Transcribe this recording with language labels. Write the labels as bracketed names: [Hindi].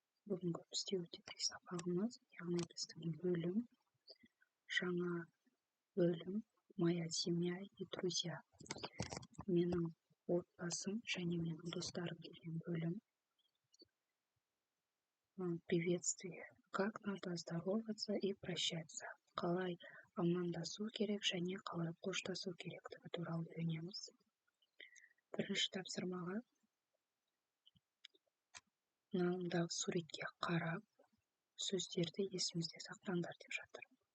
[Kazakh] Бүгінгі бізде өтетін сабағымыз, яғни біздің бөлім, жаңа бөлім [Russian] «Моя семья и друзья». [Kazakh] Менің отбасым және менің достарым деген бөлім. [Russian] Приветствие. Как надо здороваться и прощаться. [Kazakh] Қалай амандасу керек және қалай қоштасу керектігі туралы үйренеміз. Бірінші тапсырмаға мынаудағы суретке қарап, сөздерді есімізде сақтаңдар деп жатыр.